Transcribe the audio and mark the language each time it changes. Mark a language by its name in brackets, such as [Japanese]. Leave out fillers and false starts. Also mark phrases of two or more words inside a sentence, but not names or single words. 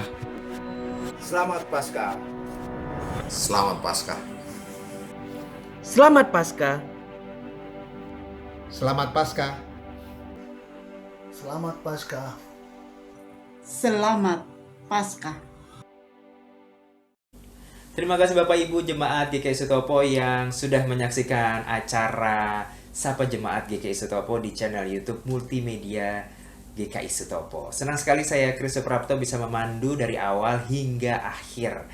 [Indonesian] Selamat Paskah. Selamat Paskah. Selamat Paskah. Selamat Paskah. Selamat Paskah. Selamat Paskah. Terima kasih Bapak Ibu Jemaat GKI Sutopo yang sudah menyaksikan acara Sapa Jemaat GKI Sutopo di channel YouTube Multimedia GKI Sutopo. Senang sekali saya Krisu Prapto bisa memandu dari awal hingga akhir.